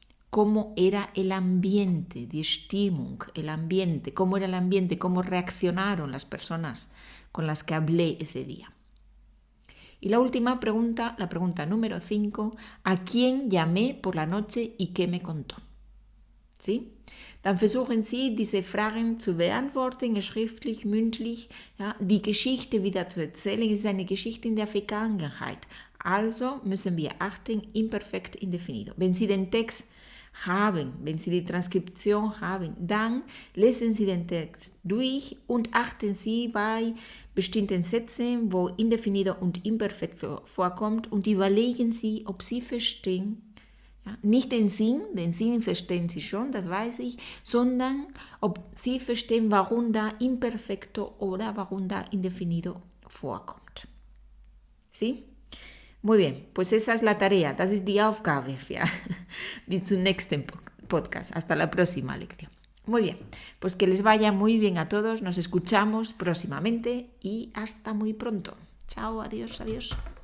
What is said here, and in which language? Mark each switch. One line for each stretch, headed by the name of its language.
Spanish: ¿Cómo era el ambiente, die Stimmung, el ambiente? ¿Cómo era el ambiente? ¿Cómo reaccionaron las personas con las que hablé ese día? Y la última pregunta, la pregunta número 5, ¿a quién llamé por la noche y qué me contó? ¿Sí?
German: Dann versuchen Sie, diese Fragen zu beantworten, schriftlich, mündlich. Ja, die Geschichte wieder zu erzählen ist eine Geschichte in der Vergangenheit. Also müssen wir achten, imperfekt indefinido. Wenn Sie den Text haben, wenn Sie die Transkription haben, dann lesen Sie den Text durch und achten Sie bei bestimmten Sätzen, wo indefinido und imperfekt vorkommt, und überlegen Sie, ob Sie verstehen. Ja, nicht den Sinn verstehen Sie schon, das weiß ich, sondern ob Sie verstehen, warum da Imperfecto oder warum da Indefinido vorkommt.
Spanish: ¿Sí? Muy bien, pues esa es la tarea,
German: das ist die Aufgabe. Ja. Bis zum nächsten Podcast,
Spanish: hasta la próxima lección. Muy bien, pues que les vaya muy bien a todos, nos escuchamos próximamente y hasta muy pronto. Chao, adiós, adiós.